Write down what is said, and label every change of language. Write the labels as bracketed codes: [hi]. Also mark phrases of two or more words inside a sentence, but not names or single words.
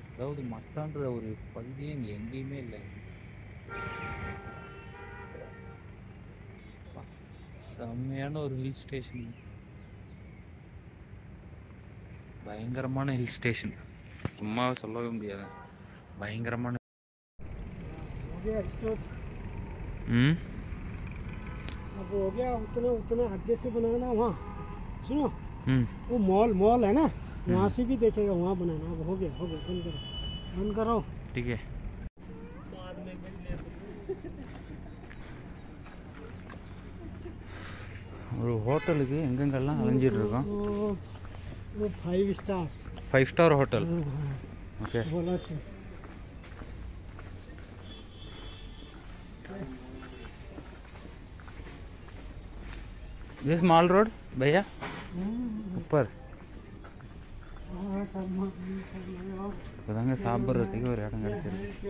[ta] அதாவது மட்டான்ற ஒரு பகுதியே இங்கே எங்கேயுமே இல்லை. செம்மையான ஒரு [en] hill station. [ta] பயங்கரமான [en] hill station. [ta] சும்மாவே சொல்லவே முடியாது. பயங்கரமான. [hi] अब हो गया. उतना आगे से बनाना. वहाँ सुनो वो मॉल है ना, वहाँ से भी देखेगा. वहाँ बनाना. अब हो गया बंद करो ठीक है. [ta] ஒரு ஹோட்டலுக்கு எங்கெங்கெல்லாம் அலைஞ்சிட்டு இருக்கோம். [hi] वो 5 [en] star hotel. okay [hi] बोला से [en] this Mall Road [hi] भैया ऊपर [ta] இப்போதாங்க சாப்பிட்றதுக்கு ஒரு இடம் கிடச்சிருக்கு.